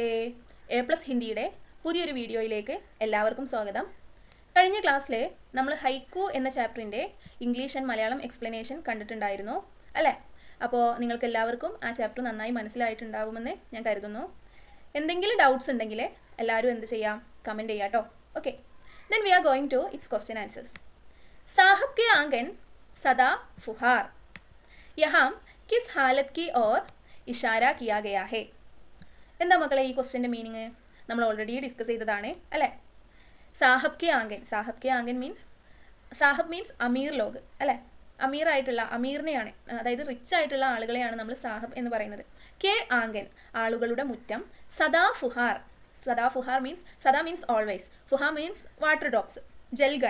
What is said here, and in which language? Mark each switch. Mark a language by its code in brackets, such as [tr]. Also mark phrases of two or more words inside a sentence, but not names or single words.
[ml] A+ ഹിന്ദിയുടെ പുതിയൊരു വീഡിയോയിലേക്ക് എല്ലാവർക്കും സ്വാഗതം. കഴിഞ്ഞ ക്ലാസ്സിൽ നമ്മൾ ഹൈക്കു എന്ന ചാപ്റ്ററിൻ്റെ [en] English and Malayalam explanation [ml] കണ്ടിട്ടുണ്ടായിരുന്നു അല്ലേ? അപ്പോൾ നിങ്ങൾക്ക് എല്ലാവർക്കും ആ ചാപ്റ്റർ നന്നായി മനസ്സിലായിട്ടുണ്ടാകുമെന്ന് ഞാൻ കരുതുന്നു. എന്തെങ്കിലും ഡൗട്ട്സ് ഉണ്ടെങ്കിൽ എല്ലാവരും എന്ത് ചെയ്യാം, കമൻറ്റ് ചെയ്യാം കേട്ടോ. ഓക്കെ, [en] then we are going to its question answers. [hi] साहब के आंगन सदा फुहार, यहाँ किस हालत की ओर इशारा किया गया है? [ml] എന്താ മക്കളെ ഈ ക്വസ്റ്റ്യൻ്റെ മീനിങ്? നമ്മൾ [en] already discuss [ml] ചെയ്തതാണ് അല്ലേ? [hi] साहब के आंगन, साहब के आंगन [ml] മീൻസ്, സാഹബ് മീൻസ് [hi] अमीर लोग [ml] അല്ലേ? അമീറായിട്ടുള്ള, അമീറിനെയാണ്, അതായത് റിച്ച് ആയിട്ടുള്ള ആളുകളെയാണ് നമ്മൾ സാഹബ് എന്ന് പറയുന്നത്. [hi] के आंगन [ml] ആളുകളുടെ മുറ്റം, [hi] सदा फुहार, सदा फुहार [ml] മീൻസ്, സദാ [en] means always, [ml] ഫുഹാർ [en] means water drops, [ml] ജൽഗൺ.